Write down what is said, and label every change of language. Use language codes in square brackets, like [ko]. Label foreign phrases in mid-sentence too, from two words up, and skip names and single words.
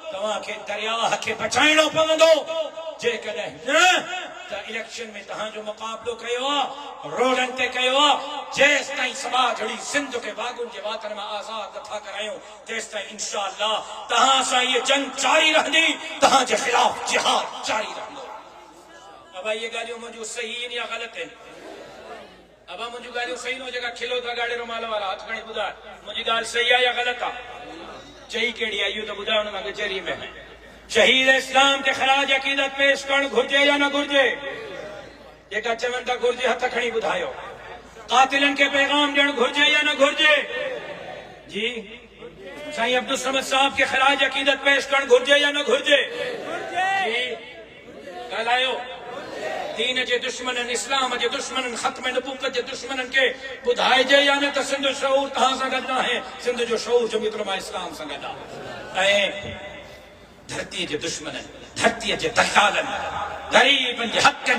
[sd] तव्हां खे दरिया खे बचाइणो पवंदो जेकॾहिं न त इलेक्शन में तव्हांजो मुक़ाबलो कयो आहे रोडनि ते कयो आहे जेसि ताईं समाज अहिड़ी सिंध खे बागुनि जे वातनि मां आज़ाद नथा करायूं तेसि ताईं [ar] إن شاء الله [sd] तव्हां सां इहा जंग जारी रहंदी तव्हांजे ख़िलाफ़ जिहाद जारी रहंदो अब ये ॻाल्हियूं मुंहिंजूं सही आहिनि या ग़लति आहिनि अब मुंहिंजूं ॻाल्हियूं सही न जेका खिलो था गाड़े रुमाल वारा हथ खणी ॿुधाए मुंहिंजी ॻाल्हि सही आहे या ग़लति आहे चई कहिड़ी आहे इहो त ॿुधायो न तव्हांखे कचहरी में शहीद इस्लाम के खराज अकीदत पेश करण घुर्जे या न घुर्जे जेका चवनि था घुर्जे हथ खणी ॿुधायो कातिलनि खे पैगाम ॾियणु घुर्जे या न घुर्जे जी साईं अब्दुल समद साहब के खराज अकीदत पेश करण घुर्जे या न घुर्जे जी ॻाल्हायो दीन जे दुश्मननि इस्लाम जे दुश्मननि ख़त्म नबूवत जे दुश्मननि खे ॿुधाइजे या न त सिंध शऊर तव्हां सां गॾु आहे सिंध जो शऊर जो मित्र मां इस्लाम सां गॾु आहे ऐं धरती जे दुश्मननि धरतीअ जे दखालनि ग़रीबनि जे हक़नि